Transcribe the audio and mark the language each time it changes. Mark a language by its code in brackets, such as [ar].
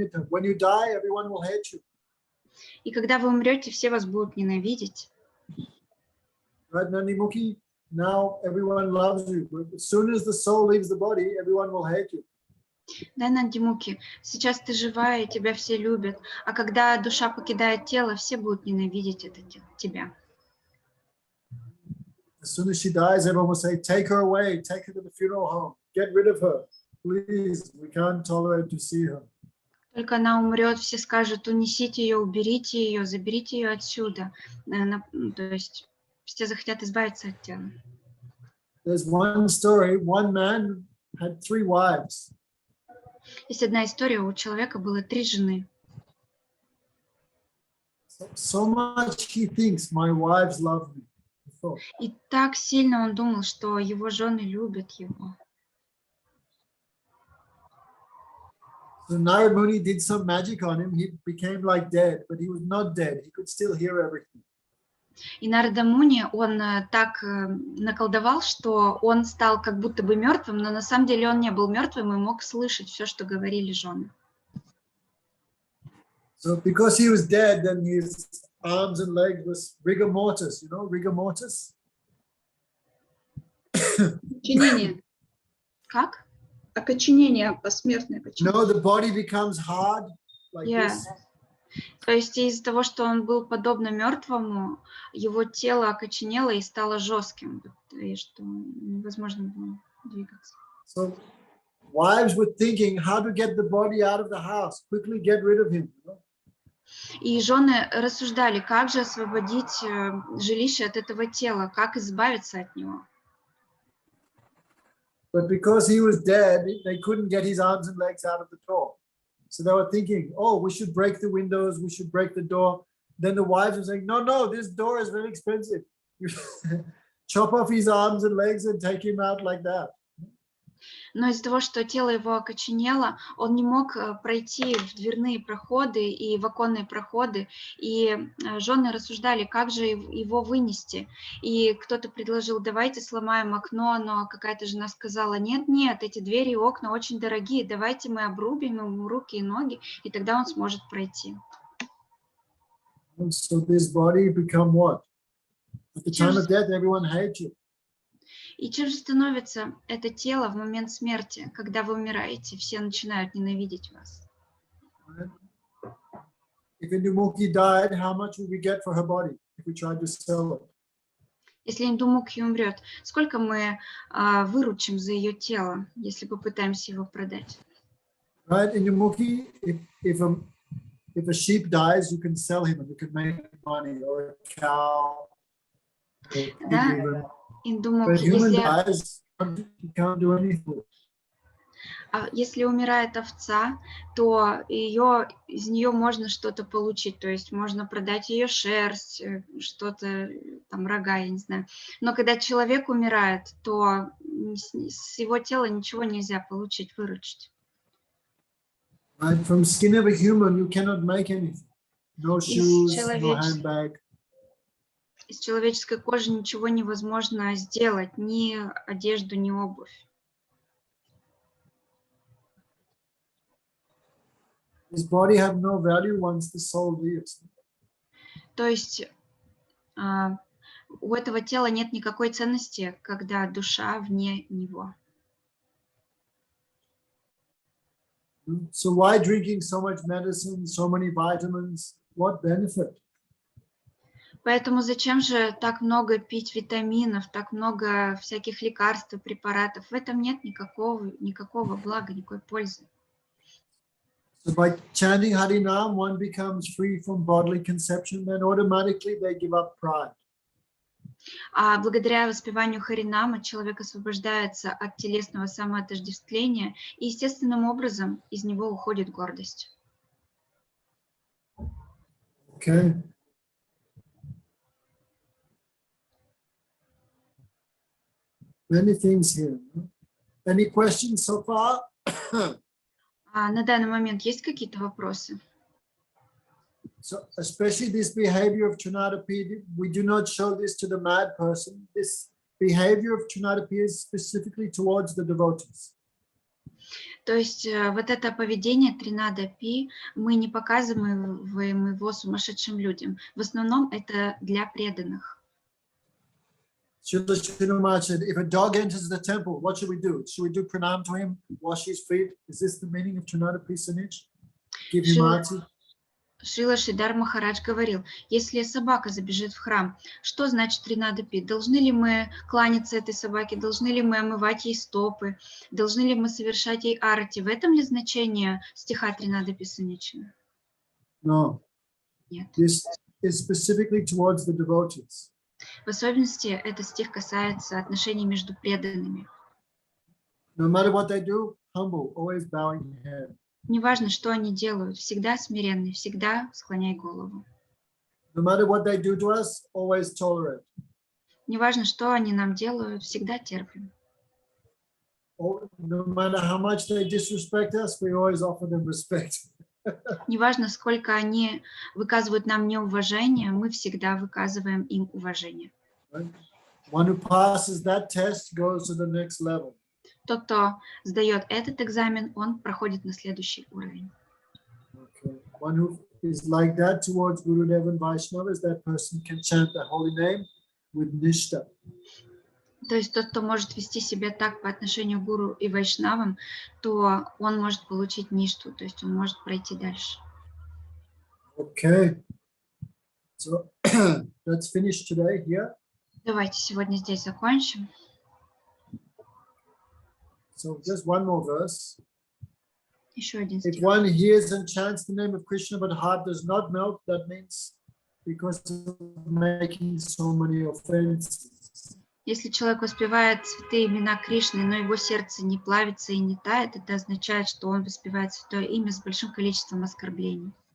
[en] When you die, everyone will hate you. [ru] И когда вы умрете, все вас будут ненавидеть. [en] Right, Nandimukhi? Now everyone loves you. But as soon as the soul leaves the body, everyone will hate you. [ru] Да, Нандимухи, сейчас ты живая, и тебя все любят. А когда душа покидает тело, все будут ненавидеть тебя. [en] As soon as she dies, everyone will say, take her away, take her to the funeral home, get rid of her. Please, we can't tolerate to see her. [ru] Только она умрет, все скажут: унесите ее, уберите ее, заберите ее отсюда. То есть все захотят избавиться от тела. [en] There's one story, one man had 3 wives. [ru] Есть одна история, у человека было 3 жены. [en] So much he thinks, my wives love me. [ru] И так сильно он думал, что его жены любят его. [en] So Narad Muni did some magic on him. He became like dead, but he was not dead. He could still hear everything. [ru] И Нарада Муни, он так наколдовал, что он стал как будто бы мертвым, но на самом деле он не был мертвым и мог слышать все, что говорили жены. [en] So because he was dead, then his arms and legs was rigor mortis, you know, rigor mortis? [ru] Окоченение. Как? Окоченение, посмертное окоченение. [en] No, the body becomes hard like this. [ru] То есть из-за того, что он был подобно мертвому, его тело окоченело и стало жестким, и что невозможно было двигаться. [en] So wives were thinking how to get the body out of the house, quickly get rid of him. You know? [ru] И жены рассуждали, как же освободить жилище от этого тела, как избавиться от него. [en] But because he was dead, they couldn't get his arms and legs out of the door. So they were thinking, oh, we should break the windows, we should break the door. Then the wives were saying, no, no, this door is very expensive. You chop off his arms and legs and take him out like that. [ru] Но из-за того, что тело его окоченело, он не мог пройти в дверные проходы и в оконные проходы, и жены рассуждали, как же его вынести. И кто-то предложил, давайте сломаем окно, но какая-то жена сказала, нет, нет, эти двери и окна очень дорогие, давайте мы обрубим ему руки и ноги, и тогда он сможет пройти. [en] So this body become what? At the time of death, everyone hates you. [ru] И чем же становится это тело в момент смерти, когда вы умираете, все начинают ненавидеть вас? [en] If Indumukhi died, how much will we get for her body if we tried to sell it? [ru] Если Индумукхи умрет, сколько мы выручим за ее тело, если попытаемся его продать? [en] Right, Indumukhi, if a sheep dies, you can sell him and you can make money, or a cow. [ru] Да, Индумукхи, [en] But human dies, you can't do anything. [ru] Если умирает овца, то из нее можно что-то получить, то есть можно продать ее шерсть, что-то, там, рога, я не знаю. Но когда человек умирает, то с его тела ничего нельзя получить, выручить. [en] Right? From skin of a human, you cannot make anything. No shoes, no handbag. [ru] Из человеческой кожи ничего невозможно сделать, ни одежду, ни обувь. [en] His body have no value once the soul leaves. [ru] То есть у этого тела нет никакой ценности, когда душа вне него. [en] So why drinking so much medicine, so many vitamins? What benefit? [ru] Поэтому зачем же так много пить витаминов, так много всяких лекарств и препаратов? В этом нет никакого блага, никакой пользы. [en] So by chanting Harinam, one becomes free from bodily conception, then automatically they give up pride. [ru] А благодаря воспеванию Харинама человек освобождается от телесного самоотождествления, и естественным образом из него уходит гордость. [en] Okay. Many things here. Any questions so far? [ru] На данный момент есть какие-то вопросы? [en] So especially this behavior of Trinadapi, we do not show this to the mad person. This behavior of Trinadapi is specifically towards the devotees. [ru] То есть вот это поведение Тринадапи мы не показываем его сумасшедшим людям. В основном это для преданных. [en] Srila said, if a dog enters the temple, what should we do? Should we do pranam to him, wash his feet? Is this the meaning of Trinadapi Sanich? Give him arti? [ru] Шрила Шридар Махарадж говорил, если собака забежит в храм, что значит Тринадапи? Должны ли мы кланяться этой собаке? Должны ли мы омывать ей стопы? Должны ли мы совершать ей арати? В этом ли значение стиха Тринадапи Саничина? [en] No. [ru] Нет. [en] This is specifically towards the devotees. [ru] В особенности этот стих касается отношений между преданными. [en] No matter what they do, humble, always bowing your head. [ru] Неважно, что они делают, всегда смиренный, всегда склоняй голову. [en] No matter what they do to us, always tolerate. [ru] Неважно, что они нам делают, всегда терпим. [en] No matter how much they disrespect us, we always offer them respect. [ru] Неважно, сколько они выказывают нам неуважение, мы всегда выказываем им уважение. [en] Right? One who passes that test goes to the next level. [ru] Тот, кто сдает этот экзамен, он проходит на следующий уровень. [en] Okay. One who is like that towards Gurudev and Vaishnavas, that person can chant the holy name with nishta. [ru] То есть тот, кто может вести себя так по отношению к гуру и вайшнавам, то он может получить ништу, то есть он может пройти дальше. [en] Okay. So let's finish today here. [ru] Давайте сегодня здесь закончим. [en] So just one more verse. [ru] Еще один [en] If [ru] стих. [en] one hears and chants the name of Krishna but heart does not melt, that means because of making so many offenses. [ru] Если человек воспевает святые имена Кришны, но его сердце не плавится и не тает, это означает, что он воспевает святое имя с большим количеством оскорблений.